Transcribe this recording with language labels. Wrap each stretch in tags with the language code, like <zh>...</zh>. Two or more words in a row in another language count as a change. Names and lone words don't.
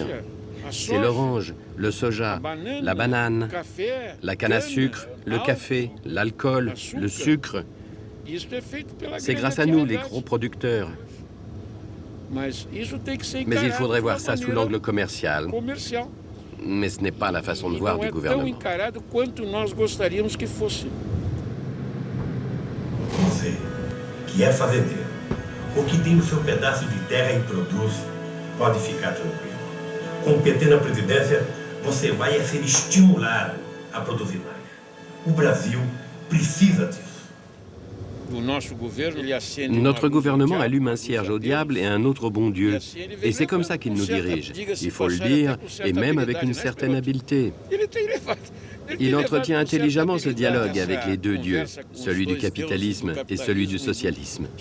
<fr>C'est l'orange, le soja, la banane, la canne à sucre, le café, l'alcool, le sucre. C'est grâce à nous, les gros producteurs. Mais il faudrait voir ça sous l'angle commercial. Mais ce n'est pas la façon de voir du gouvernement.</fr> <pt>Você, que é fazendeiro, ou que tem o seu pedaço de terra e produz, pode ficar tranquilo. Com o PT na presidência, você vai ser estimulado a produzir mais. O Brasil precisa disso.</pt> <fr>Notre gouvernement allume un cierge au diable et un autre au bon Dieu. Et c'est comme ça qu'il nous dirige. Il faut le dire, et même avec une certaine habileté. Il entretient intelligemment ce dialogue avec les deux dieux, celui du capitalisme et celui du socialisme.</fr>